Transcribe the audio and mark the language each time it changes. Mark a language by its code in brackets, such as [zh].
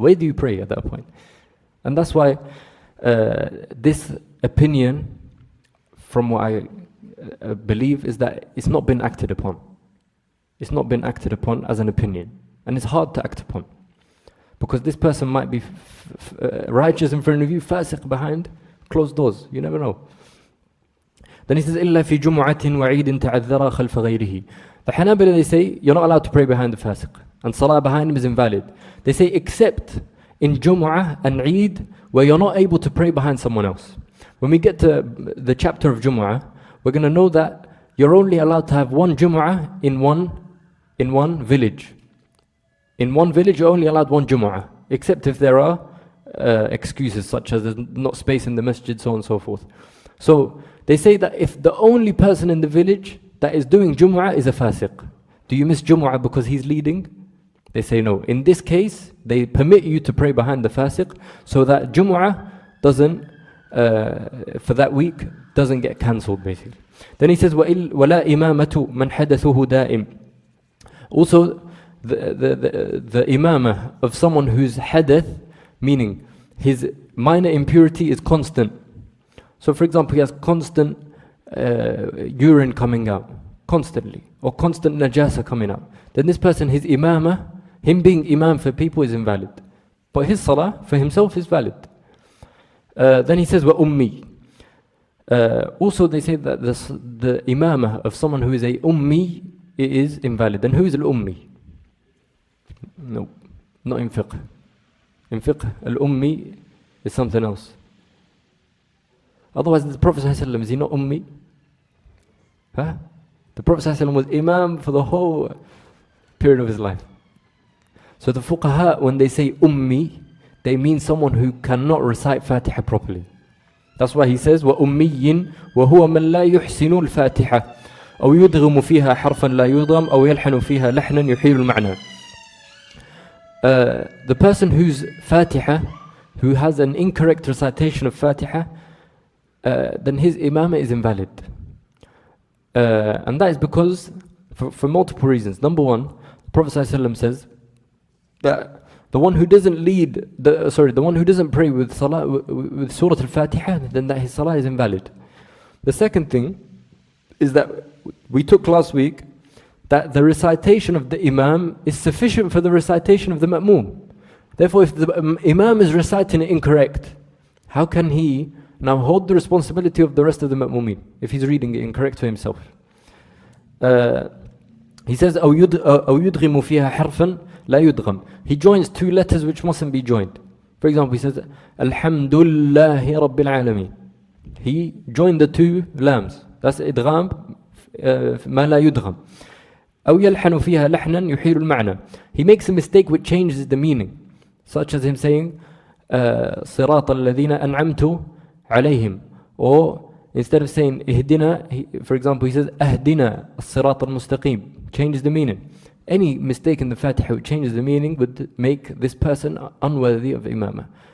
[en] Where do you pray at that point? And that's why this opinion, from what I believe, is that it's not been acted upon. It's not been acted upon as an opinion. And it's hard to act upon. Because this person might be righteous in front of you, fasiq behind closed doors. You never know. Then he says, [ar] إِلَّا فِي جُمُعَةٍ وَعِيدٍ تَعَذَّرَ خَلْفَ غَيْرِهِ. [en] The Hanabila, they say, you're not allowed to pray behind the fasiq. And salah behind him is invalid. They say, except in Jumu'ah and Eid, where you're not able to pray behind someone else. When we get to the chapter of Jumu'ah, we're going to know that you're only allowed to have one Jumu'ah in one village. In one village, you're only allowed one Jumu'ah, except if there are excuses, such as there's not space in the masjid, so on and so forth. So they say that if the only person in the village that is doing Jumu'ah is a fasiq, do you miss Jumu'ah because he's leading? They say no. In this case, they permit you to pray behind the fasiq, so that Jumu'ah doesn't, for that week, doesn't get cancelled, basically. Then he says, [ar] وَلَا إِمَامَةُ مَنْ حَدَثُهُ دَائِمٌ. [en] Also, the imamah of someone whose hadath, meaning his minor impurity is constant. So for example, he has constant urine coming out, constantly, or constant najasa coming out. Then this person, his imamah, him being imam for people is invalid. But his salah for himself is valid. Then he says, وَأُمِّي. Also they say that the imamah of someone who is a ummi is invalid. And who is al-ummi? No, not in fiqh. In fiqh, al-ummi is something else. Otherwise, the Prophet ﷺ, is he not ummi? Huh? The Prophet ﷺ was imam for the whole period of his life. So the fuqaha, when they say ummi, they mean someone who cannot recite Fatiha properly. That's why he says [ar] وَأُمِّيٍّ وَهُوَ مَنْ لَا يُحْسِنُ الْفَاتِحَةِ أو يدغم فيها حرفا لا يضغم أو يلحن فيها لحنا يحيل المعنى. [en] The person whose Fatiha, who has an incorrect recitation of Fatiha, then his imamah is invalid. And that is because, for multiple reasons. Number one, the Prophet ﷺ says that the one who doesn't the one who doesn't pray with Salah, with Surah Al-Fatiha, then that his Salah is invalid. The second thing is that we took last week that the recitation of the Imam is sufficient for the recitation of the Ma'mum. Therefore, if the Imam is reciting it incorrect, how can he now hold the responsibility of the rest of the Ma'mumin if he's reading it incorrect to himself? He says, [ar] أو يدغم فيها حرفا لا يدغم. [en] He joins two letters which mustn't be joined. For example, he says, [ar] الحمد لله رب العالمين. [en] He joined the two lams. That's [ar] إدغام ما لا يدغم. أو يلحن فيها لحنا يحيل المعنى. [en] He makes a mistake which changes the meaning, such as him saying [ar] صراط الذين أنعمت عليهم, [en] or instead of saying اهدنا, for example, he says [ar] أهدنا الصراط المستقيم, [en] changes the meaning. Any mistake in the Fatiha which changes the meaning would make this person unworthy of imamah.